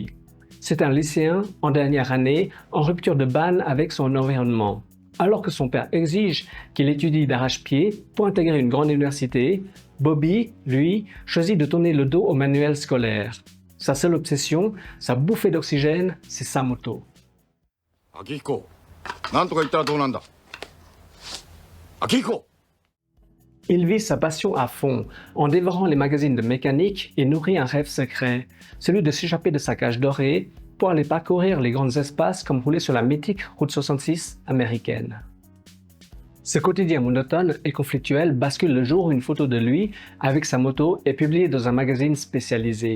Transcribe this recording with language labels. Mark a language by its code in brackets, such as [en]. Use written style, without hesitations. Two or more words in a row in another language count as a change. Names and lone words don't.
[fr] C'est un lycéen en dernière année, en rupture de ban avec son environnement. Alors que son père exige qu'il étudie d'arrache-pied pour intégrer une grande université, Bobby, lui, choisit de tourner le dos au manuel scolaire. Sa seule obsession, sa bouffée d'oxygène, c'est sa moto. [ja] Akihiko, なんとか言ったらどうなんだ? Akihiko! [fr] Il vit sa passion à fond, en dévorant les magazines de mécanique et nourrit un rêve secret, celui de s'échapper de sa cage dorée pour aller parcourir les grands espaces comme rouler sur la mythique route 66 américaine. Ce quotidien monotone et conflictuel bascule le jour où une photo de lui avec sa moto est publiée dans un magazine spécialisé.